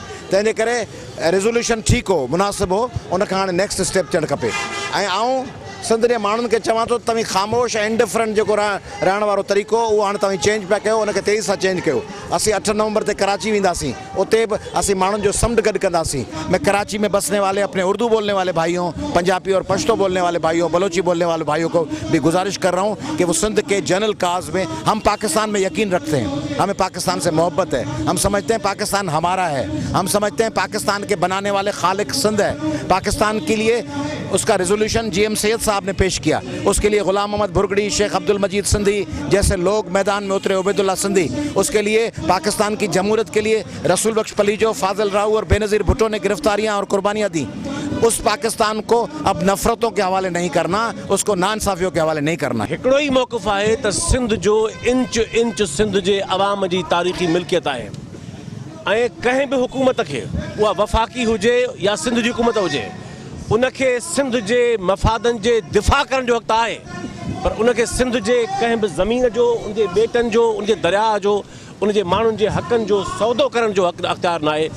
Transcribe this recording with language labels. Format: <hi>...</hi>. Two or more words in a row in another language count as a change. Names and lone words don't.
<sd>तंहिंजे करे रेज़ोल्यूशन ठीकु हो, मुनासिबु हो, उनखां हाणे नेक्स्ट स्टेप थियणु खपे। ऐं आउं सिंध जे माण्हुनि खे चवां थो तव्हीं ख़ामोश ऐं इंडिफरेंट जेको रहण वारो तरीक़ो उहो हाणे तव्हीं चेंज पिया कयो, उनखे तेज़ी सां चेंज कयो। असीं 8 नवंबर ते कराची वेंदासीं, उते बि असीं माण्हुनि जो समुंड गॾु कंदासीं।</sd> <ur>میں کراچی میں بسنے والے اپنے اردو بولنے والے بھائیوں، پنجابی اور پشتو بولنے والے بھائیوں، بلوچی بولنے والے بھائیوں کو بھی گزارش کر رہا ہوں کہ وہ سندھ کے</ur> <en>general cause</en> <ur>میں، ہم پاکستان میں یقین رکھتے ہیں، ہمیں پاکستان سے محبت ہے، ہم سمجھتے ہیں پاکستان ہمارا ہے، ہم سمجھتے ہیں پاکستان کے بنانے والے خالق سندھ ہے. پاکستان کے لیے اس کا ریزولیوشن GM سید صاحب نے پیش کیا، اس کے لیے غلام محمد بھرگڑی، شیخ عبدالمجید سندھی جیسے لوگ میدان میں اترے، عبیداللہ سندھی، اس کے لیے پاکستان کی جمہوریت کے لیے رسول بخش پلیجو، فاضل راؤ اور بے نظیر بھٹو نے گرفتاریاں اور قربانیاں دی. اس پاکستان کو اب نفرتوں کے حوالے نہیں کرنا، اس کو ناانصافیوں کے حوالے نہیں کرنا.</ur> <sd>हिकिड़ो ई मौक़िफ़ आहे त सिंध जो इंच इंच सिंध जे अवाम जी तारीख़ी मिल्कियत आहे ऐं कंहिं बि हुकूमत खे, उहा वफ़ाक़ी हुजे या सिंध जी हुकूमत हुजे, उनखे सिंध जे मफ़ादनि जे दिफ़ा करण जो हक़ आहे, पर उनखे सिंध जे कंहिं बि ज़मीन जो, उनजे ॿेटनि जो, उनजे दरिया जो, उनजे माण्हुनि जे हक़नि जो सौदो करण जो हक़ अख़्तियार न आहे।</sd>